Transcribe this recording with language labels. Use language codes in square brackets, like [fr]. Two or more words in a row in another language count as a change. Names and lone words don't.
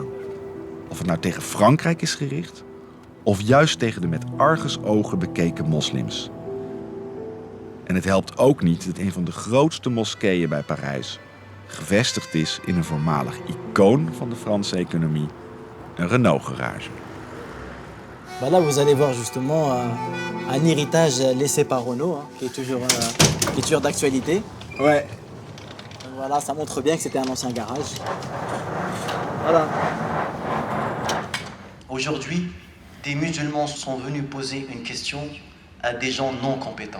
[nl] Of het nou tegen Frankrijk is gericht, of juist tegen de met argusogen bekeken moslims. En het helpt ook niet dat een van de grootste moskeeën bij Parijs gevestigd is in een voormalig icoon van de Franse economie, een Renault-garage. [fr] Bah là, vous allez voir justement un héritage laissé par Renault, qui est toujours d'actualité. Ouais. Donc voilà, ça montre bien que c'était un ancien garage. Voilà. Aujourd'hui, des musulmans sont venus poser une question à des gens non compétents.